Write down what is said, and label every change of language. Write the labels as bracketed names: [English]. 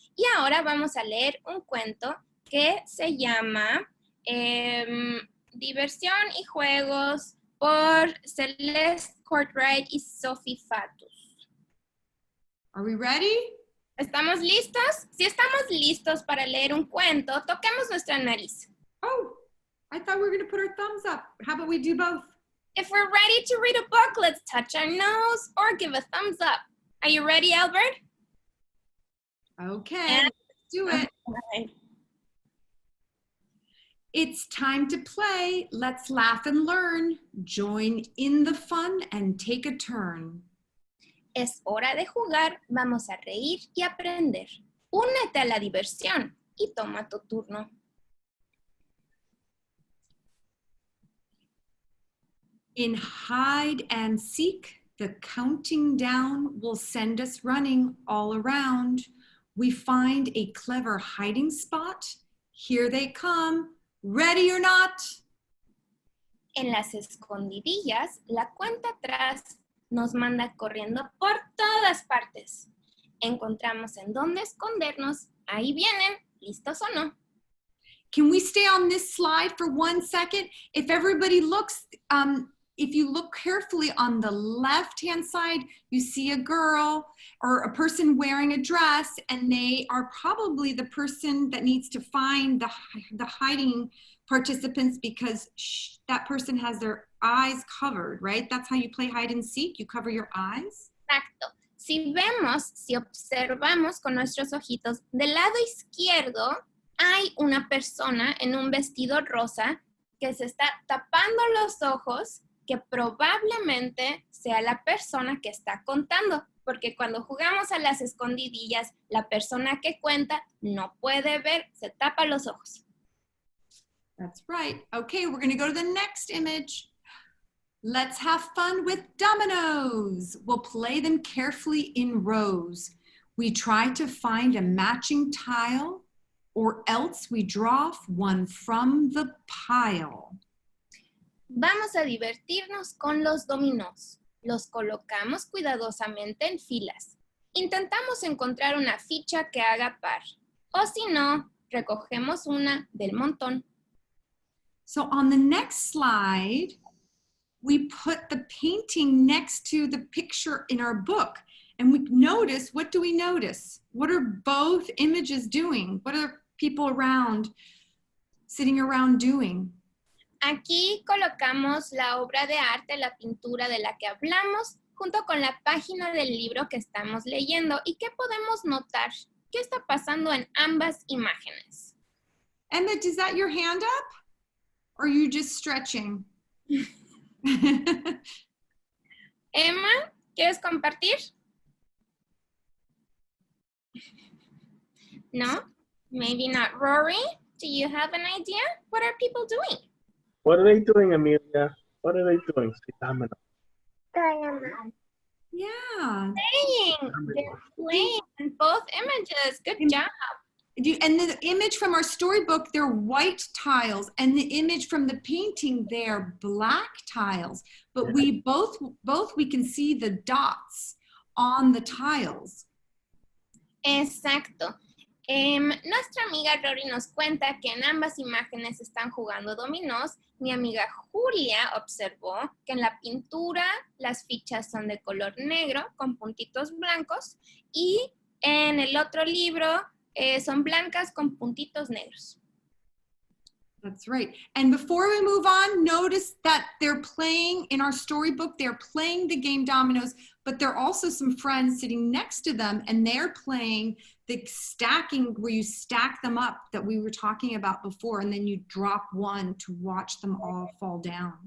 [Spanish] Y ahora vamos a leer un cuento que se llama Diversión y Juegos por Celeste Courtwright y Sophie Fatus. [English] Are we ready? [Spanish] ¿Estamos listos? Si estamos listos para leer un cuento, toquemos nuestra nariz. [English] Oh, I thought we were going to put our thumbs up. How about we do both? If we're ready to read a book, let's touch our nose or give a thumbs up. Are you ready, Albert? Okay, let's do it. Okay. It's time to play. Let's laugh and learn. Join in the fun and take a turn. [Spanish] Es hora de jugar. Vamos a reír y aprender. Únete a la diversión y toma tu turno. [English] In hide and seek, the counting down will send us running all around. We find a clever hiding spot. Here they come, ready or not. [Spanish] En las escondidillas, la cuenta atrás nos manda corriendo por todas partes. Encontramos en dónde escondernos. Ahí vienen, listos o no. [English] Can we stay on this slide for 1 second? If everybody looks, if you look carefully on the left-hand side, you see a girl or a person wearing a dress, and they are probably the person that needs to find the hiding participants because that person has their eyes covered, right? That's how you play hide and seek, you cover your eyes. [Spanish] Exacto. Si observamos con nuestros ojitos, del lado izquierdo hay una persona en un vestido rosa que se está tapando los ojos, que probablemente sea la persona que está contando, porque cuando jugamos a las escondidillas, la persona que cuenta no puede ver, se tapa los ojos. [English] That's right. Okay, we're going to go to the next image. Let's have fun with dominoes. We'll play them carefully in rows. We try to find a matching tile, or else we draw one from the pile. [Spanish] Vamos a divertirnos con los dominós. Los colocamos cuidadosamente en filas. Intentamos encontrar una ficha que haga par. O si no, recogemos una del montón. [English] So on the next slide, we put the painting next to the picture in our book. And we notice, what do we notice? What are both images doing? What are people around, sitting around doing? [Spanish] Aquí colocamos la obra de arte, la pintura de la que hablamos, junto con la página del libro que estamos leyendo. ¿Y qué podemos notar? ¿Qué está pasando en ambas imágenes? [English] Emmett, is that your hand up? Or are you just stretching? [Spanish] Emma, ¿quieres compartir? [English] No? Maybe not. Rory, Do you have an idea? What are people doing? What are they doing, Amelia? What are they doing? [Spanish] Sí, dámelo. [English] Yeah. Playing. They're playing in both images. Good job. And the image from our storybook, they're white tiles, and the image from the painting, they're black tiles. But we both we can see the dots on the tiles. [Spanish] Exacto. Nuestra amiga Rory nos cuenta que en ambas imágenes están jugando dominós. Mi amiga Julia observó que en la pintura las fichas son de color negro con puntitos blancos y en el otro libro son blancas con puntitos negros. [English] That's right. And before we move on, notice that they're playing in our storybook, they're playing the game dominoes, but there are also some friends sitting next to them and they're playing the stacking where you stack them up that we were talking about before, and then you drop one to watch them all fall down.